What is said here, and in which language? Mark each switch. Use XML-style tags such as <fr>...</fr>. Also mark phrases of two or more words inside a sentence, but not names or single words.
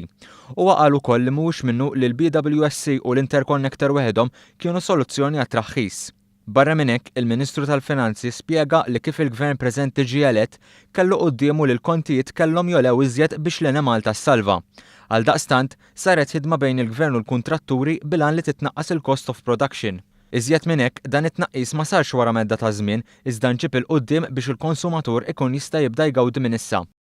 <mt>Huwa qal ukoll li mhuwiex minnu li l-BWSC u l-Interconnector waħedhom kienu soluzzjoni għat-traħħis. Barra minn hekk, il-Ministru tal-Finanzi spjega li kif il-Gvern preżenti ġie elett kellu qudiemu li l-kontijiet kellhom jolew iżjed biex l-ena Malta ssalva. Għaldaqstant saret ħidma bejn il-Gvern u l-kuntratturi bilan li titnaqqas il-</mt> <en>cost of production.</en> <mt>Iżjed minn hekk dan it-tnaqqis ma sarx wara medda ta' żmien iżda nġib il-qudiem biex il-konsumatur ikun jista' jibda jgawdi minn issa.</mt>